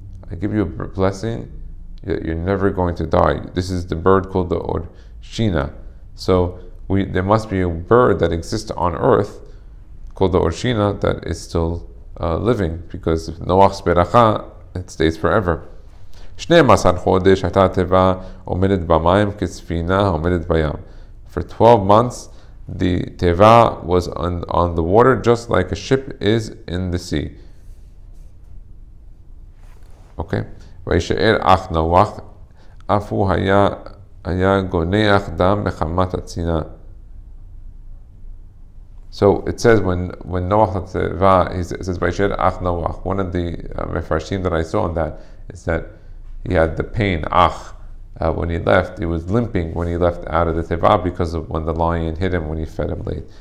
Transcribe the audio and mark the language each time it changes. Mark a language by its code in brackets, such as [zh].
[en] I give you a blessing that you're never going to die. This is the bird called the Orshina. So there must be a bird that exists on earth called the Orshina that is still living, because if Noach's beracha, it stays forever. [he] 12 חודש הייתה התיבה עומדת במים כספינה עומדת בים. [en] For 12 months, the teva was on the water just like a ship is in the sea. Okay? [he] וישאר אח נוח, אף הוא היה גונח דם מחמת הצינה. [en] So it says when Noach had teva, it says [he] וישאר אח נוח. [en] One of the mefarshim that I saw on that is that he had the pain, when he left. He was limping when he left out of the teva because of when the lion hit him when he fed him late.